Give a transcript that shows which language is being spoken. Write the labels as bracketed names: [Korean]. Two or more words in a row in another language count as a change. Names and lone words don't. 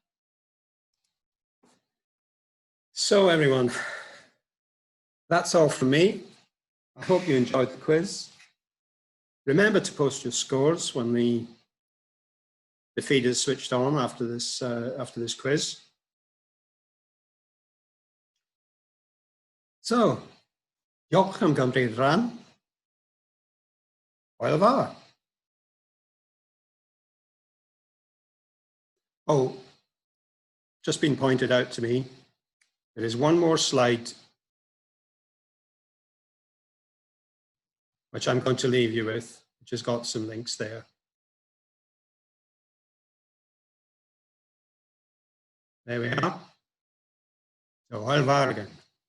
[English] So everyone, that's all from me. I hope you enjoyed the quiz. Remember to post your scores when the feed is switched on after this quiz. So, [Welsh] diolch am gymryd rhan. Hwyl fawr. [English] Oh, just been pointed out to me, there is one more slide which I'm going to leave you with, which has got some links there. There we are. So, [Welsh] hwyl fawr again.